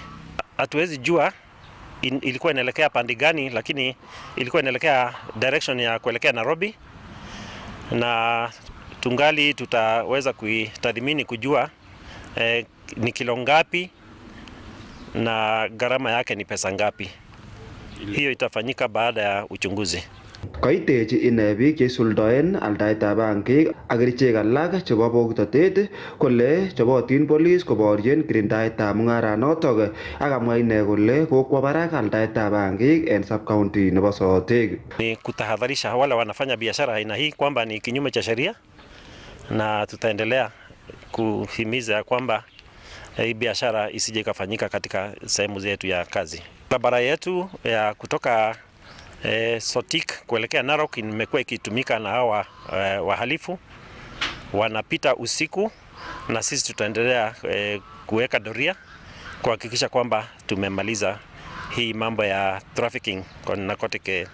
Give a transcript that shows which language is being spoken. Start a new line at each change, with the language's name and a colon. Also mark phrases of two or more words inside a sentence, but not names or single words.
Swahili: Hatuwezi jua ilikuwa inaelekea pande gani, lakini ilikuwa inaelekea direction ya kuelekea Nairobi, na tungali tutaweza kuitathmini kujua ni kilo ngapi na gharama yake ni pesa ngapi. Hiyo itafanyika baada ya uchunguzi.
Kalenjin: Kaitechi ine biik cheisuldoen aldaetab bangik ak kerichek alak chebo bokitotet kole chobotin police koborien kirindaetab mung'aranotok ak amwa ine kole kokwa barak aldaetab bangik en sub-county nebo Sotik.
Swahili: Ni kutahadharisha wale wanafanya biashara aina hii kwamba ni kinyume cha sheria, na tutaendelea kuhimiza kwamba hii biashara isije ikafanyika katika sehemu zetu ya kazi. Barabara yetu ya kutoka Sotik kuelekea Narok imekuwa ikitumika na hawa wahalifu, wanapita usiku, na sisi tutaendelea kuweka doria kuhakikisha kwamba tumemaliza hii mambo ya trafficking kwa narcotic.